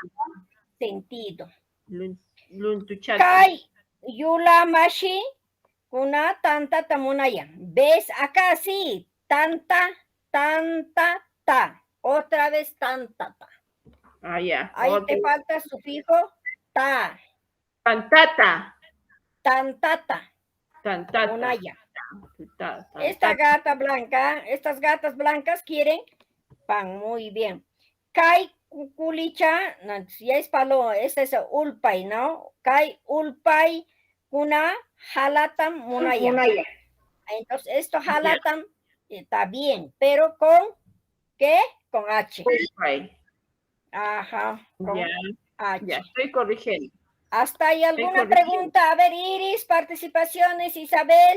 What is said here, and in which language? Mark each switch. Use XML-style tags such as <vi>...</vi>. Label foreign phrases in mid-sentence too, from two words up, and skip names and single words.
<es>sentido.</es> <qu>Luntuchata. Kai, Yulamashi, kuna tanta tamunaya.</qu> <es>¿Ves? Acá sí.</es> <qu>Tanta, tanta, ta.</qu> <es>Otra vez tanta,</es> <qu>ta.</qu> <es>Ah, ya. Ahí Otro. te falta sufijo ta.</es> <qu>Tantata. Tantata. Tantata. Munaya. Tantata.</qu> <es>Esta gata blanca, estas gatas blancas quieren pan. Muy bien.</es> <qu>Kai kukulicha,</qu> <es>no, ya es palo, este es ulpay, ¿no?</es> <qu>Kai ulpay kuna halatam munaya.</qu> <es>Entonces, esto halatam está bien, pero ¿con qué? Con H.</es> <qu>Ulpay.</qu> <es>Ajá, con Ya, H. ya, estoy corrigiendo. ¿Hasta ahí alguna corrigiendo. pregunta? A ver, Iris, participaciones, Isabel,</es>